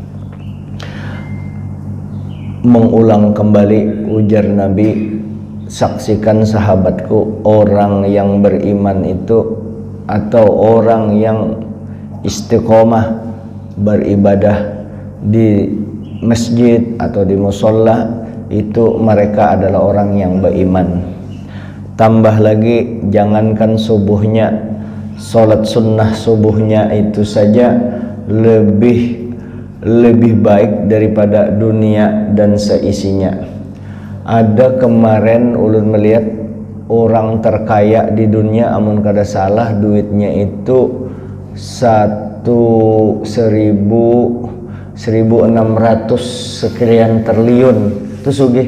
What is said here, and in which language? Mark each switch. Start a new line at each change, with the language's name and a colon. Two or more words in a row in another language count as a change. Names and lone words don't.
Indonesian: Mengulang kembali ujar Nabi, saksikan sahabatku, orang yang beriman itu atau orang yang istiqomah beribadah di masjid atau di musholla itu mereka adalah orang yang beriman. Tambah lagi, jangankan subuhnya, sholat sunnah subuhnya itu saja lebih baik daripada dunia dan seisinya.
Banjar: Ada kemarin ulun melihat orang terkaya di dunia, amun kada salah duitnya itu 1.600 sekian triliun itu sugih.